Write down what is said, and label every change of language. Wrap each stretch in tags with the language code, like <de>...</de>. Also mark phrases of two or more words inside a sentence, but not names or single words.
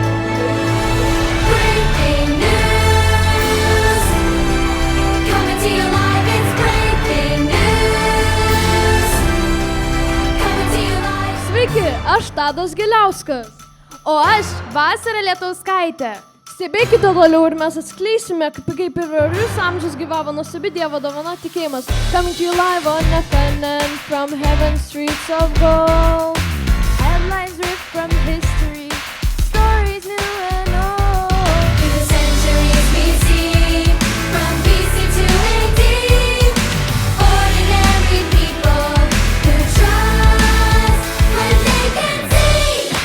<en>Breaking news! Coming to you live, it's breaking news! Coming to you live.</en> <lt>Sveiki, aš Tadas Giliauskas. O aš Vasara Lietauskaitė. Stebėkite toliau ir mes atskleisime, kaip ir jūs amžius gyvavo nuostabi Dievo dovana tikėjimas.</lt> <en>Coming to you live on FNN from heaven's streets of gold. Headlines ripped from history, stories new and old. Through the centuries we see, from BC to AD, ordinary people who trust when they can see.</en>